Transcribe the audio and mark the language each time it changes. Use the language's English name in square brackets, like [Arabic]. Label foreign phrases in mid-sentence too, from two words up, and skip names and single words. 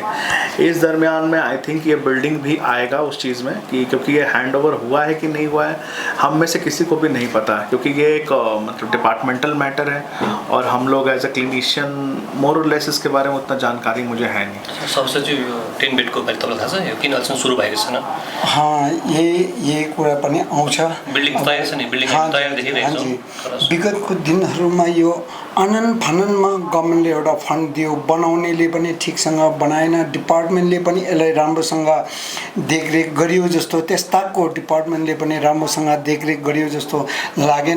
[Hindi] इस दरमियान में [English] I think [Hindi] ये बिल्डिंग भी आएगा उस चीज़ में कि क्योंकि ये [English] hand over [Hindi] हुआ है कि नहीं हुआ है हम में से किसी को भी नहीं पता, क्योंकि ये एक मतलब [English] departmental matter [Hindi] है और हम लोग [English] as a clinician more [Hindi] और लेस इसके बारे में उतना जानकारी मुझे है नहीं। [Nepali] सबसे जो 10 बेडको मैले तपाईँलाई थाहा छ यो किन अहिलेसम्म सुरु भएको छैन? यही कुरा पनि आउँछ। बिल्डिङ तयार छ नि, बिल्डिङ तयार देखिरहेको छ। विगतको दिनहरूमा यो आनन फाननमा गभर्मेन्टले एउटा फन्ड दियो, बनाउनेले पनि ठिकसँग बनाएन, डिपार्टमेन्टले पनि यसलाई राम्रोसँग देखरेख गरियो जस्तो, त्यस्ताको डिपार्टमेन्टले पनि राम्रोसँग देखरेख गरियो जस्तो लागेन।